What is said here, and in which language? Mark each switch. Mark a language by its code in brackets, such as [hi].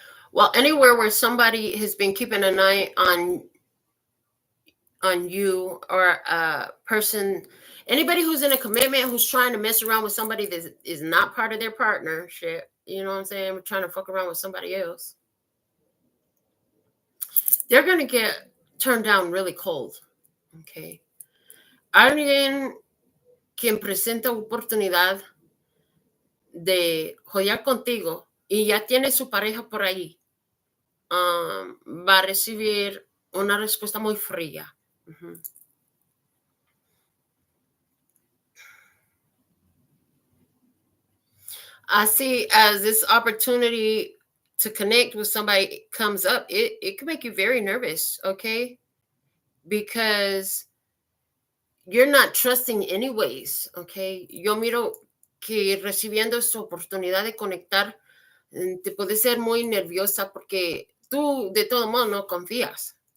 [en] Well, anywhere where somebody has been keeping an eye on you, or a person, anybody who's in a commitment, who's trying to mess around with somebody that is not part of their partnership, you know what I'm saying? We're trying to fuck around with somebody else. They're going to get turned down really cold, okay? [es] Alguien quien presenta oportunidad de jodear contigo y ya tiene su pareja por ahí, va a recibir una respuesta muy fría. [en] I see as this opportunity to connect with somebody comes up, it can make you very nervous, okay? Because you're not trusting anyways, okay? [es] Yo miro que recibiendo esta oportunidad de conectar, te puede ser muy nerviosa porque tú de todo modo no confías.